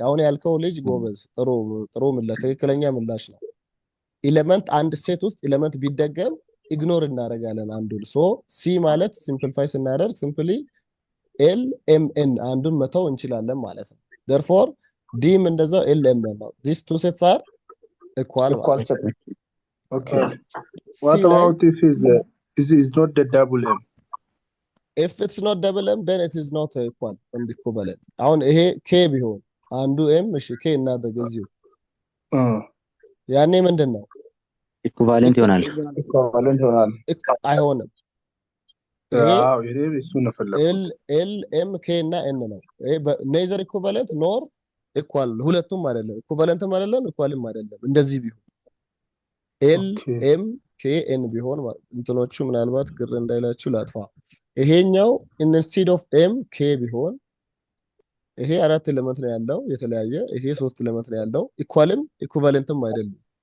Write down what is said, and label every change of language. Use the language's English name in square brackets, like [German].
[Amharic] አሁን ያልከው ልጅ ጎበዝ፣ ጥሩ ምላሽ፣ ትክክለኛ ምላሽ ነው። ኤሌመንት አንድ ሴት ውስጥ ኤሌመንት ቢደገም ኢግኖር እናደርጋለን አንዱን። ሶ ሲ ማለት ሲምፕሊፋይ ስናደርግ ሲምፕሊ ኤል ኤም ኤን አንዱን መተው እንችላለን ማለት ነው። therefore ዲም እንደዛው ኤል ኤም ኤን ነው። [English] these two sets are equal. set. Okay. What about if is not the double M? if it's not double m then it is not equal and equivalent. [Amharic] አሁን ይሄ k ቢሆን አንዱ m እሺ k እናደርግ እዚሁ ያኔ ምንድነው Equivalent ይሆናል። Equivalent ይሆናል። አይሆንም። ይሄ እሱ ነው ፈለኩት። l m k እና n ነው። [English] neither equivalent nor equal [Amharic] ሁለቱም አይደለም። equivalentም አይደለም equalም አይደለም። እንደዚህ ቢሆን l m k n ቢሆን እንትኖቹ ምናልባት ግር እንዳይላችሁ ላጥፋ። ይሄኛው instead of m k ቢሆን ይሄ አራት ኤሌመንት ነው ያለው የተለያየ፣ ይሄ ሶስት ኤሌመንት ነው ያለው። ኢኳልም ኢኩቫለንትም አይደለም።